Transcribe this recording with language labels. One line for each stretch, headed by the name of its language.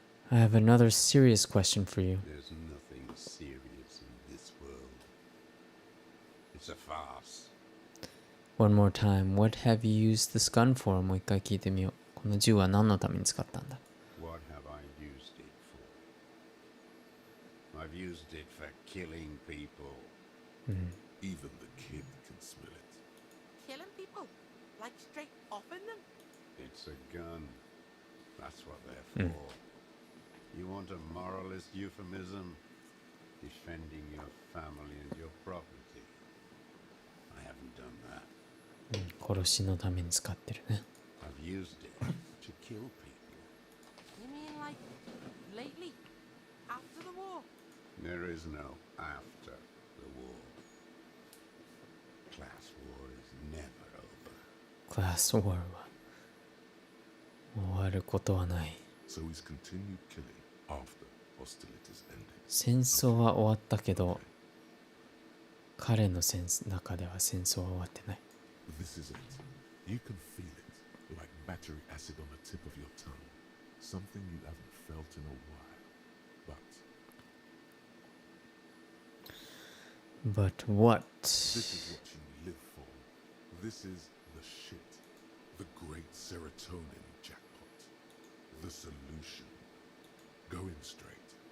English: I have another serious question for you. There's nothing serious in this world. It's a farce. One more time. What have you used this gun for?
Japanese: もう一回聞いてみよう。この銃は何のために使ったんだ？
English: What have I used it for? I've used it for killing people. Even the kid can smell it. Killing people? Like straight offing them? It's a gun. That's what they're for. You want a moralist euphemism? Defending your family and your property. I haven't done that.
Japanese: 殺しのために使ってるね。
English: I've used it to kill people. You mean like lately? After the war? There is no after the war. Class war is never over.
Japanese: クラスウォーは終わることはない。
English: So he's continued killing after hostilities ended.
Japanese: 戦争は終わったけど、彼の中では戦争は終わってない。
English: This is it. You can feel it, like battery acid on the tip of your tongue. Something you haven't felt in a while. But what? This is what you live for. This is the shit. The great serotonin jackpot. The solution. Going straight.